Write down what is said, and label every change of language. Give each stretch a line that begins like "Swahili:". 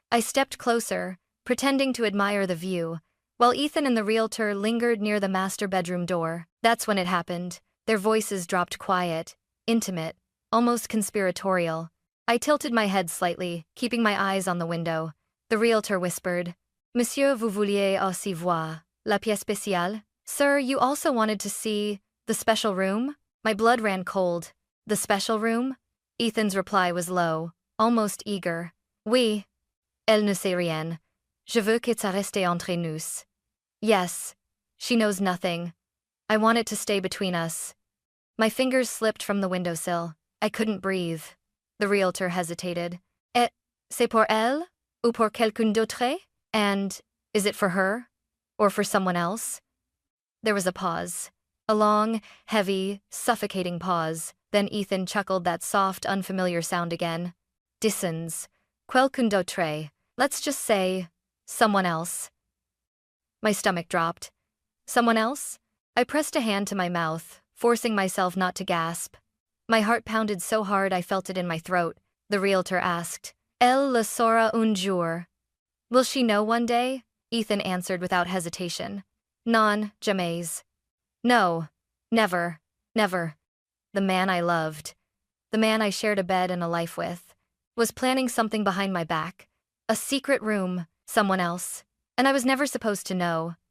English: I stepped closer, pretending to admire the view, while Ethan and the realtor lingered near the master bedroom door. That's when it happened. Their voices dropped quiet, intimate, almost conspiratorial. I tilted my head slightly, keeping my eyes on the window. The realtor whispered,
French: Monsieur, vous vouliez aussi voir la pièce spéciale?
English: Sir, you also wanted to see the special room? My blood ran cold. The special room? Ethan's reply was low, almost eager.
French: Oui. Elle ne sait rien. Je veux que ça reste entre nous.
English: Yes. She knows nothing. I want it to stay between us. My fingers slipped from the windowsill. I couldn't breathe. The realtor hesitated.
French: Et c'est pour elle? Ou pour quelqu'un d'autre?
English: And is it for her? Or for someone else? There was a pause. A long, heavy, suffocating pause. Then Ethan chuckled that soft, unfamiliar sound again.
French: Dissons. Quelqu'un d'autre.
English: Let's just say, someone else. My stomach dropped. Someone else? I pressed a hand to my mouth, forcing myself not to gasp. My heart pounded so hard I felt it in my throat. The realtor asked,
French: Elle le saura un jour.
English: Will she know one day? Ethan answered without hesitation.
French: Non, jamais.
English: No, never, never. The man I loved, the man I shared a bed and a life with, was planning something behind my back. A secret room, someone else. And I was never supposed to know.